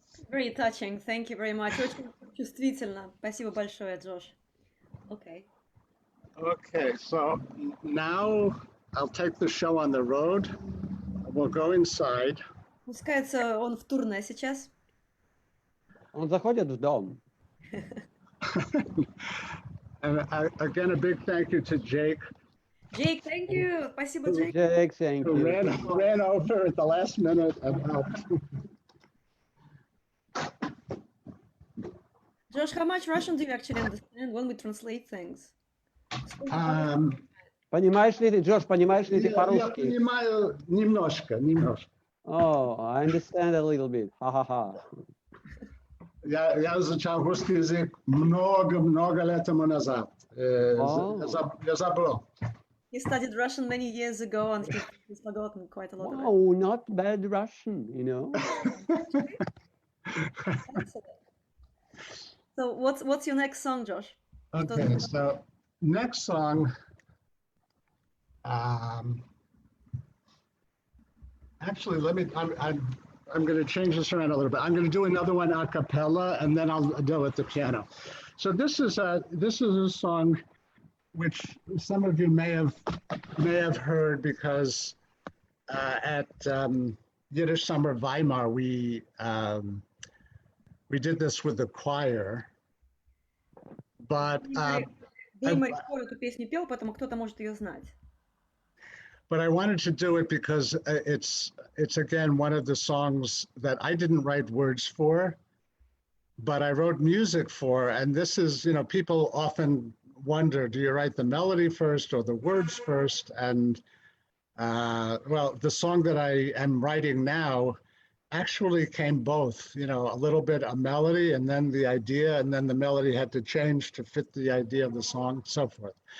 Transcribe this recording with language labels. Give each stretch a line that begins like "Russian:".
English: Very touching. Thank you very much.
Russian: Чувствительно. Спасибо большое, Джош.
English: Okay. Okay, so now I'll take the show on the road. We'll go inside.
Russian: Пускается он в турне сейчас. Он заходит в дом.
English: And again, a big thank you to Jake. Jake, thank you.
Russian: Спасибо, Jake.
English: Jake, thank Who you. ran over at the last minute and helped. Josh, how much Russian do you actually understand when we translate things?
Russian: Понимаешь ли ты, Джош, понимаешь ли ты Я по-русски? понимаю немножко.
English: Oh, I understand a little bit. Ха-ха-ха.
Russian: Я изучал русский язык много лет тому назад. Я забыл.
English: He studied Russian many years ago and he's forgotten quite a lot of it. Wow, not bad Russian, you know. So what's your next song, Josh? Okay, so next song, actually, I'm going to change this around a little bit. I'm going to do another one a cappella, and then I'll do it at the piano. So this is a song which some of you may have heard because at Yiddish Summer Weimar we did this with the choir, but
Russian: эту песню пел, поэтому кто-то может ее знать.
English: But I wanted to do it because it's again one of the songs that I didn't write words for, but I wrote music for. And this is, people often wonder, do you write the melody first or the words first? And well, the song that I am writing now actually came both, a little bit a melody and then the idea, and then the melody had to change to fit the idea of the song, so forth.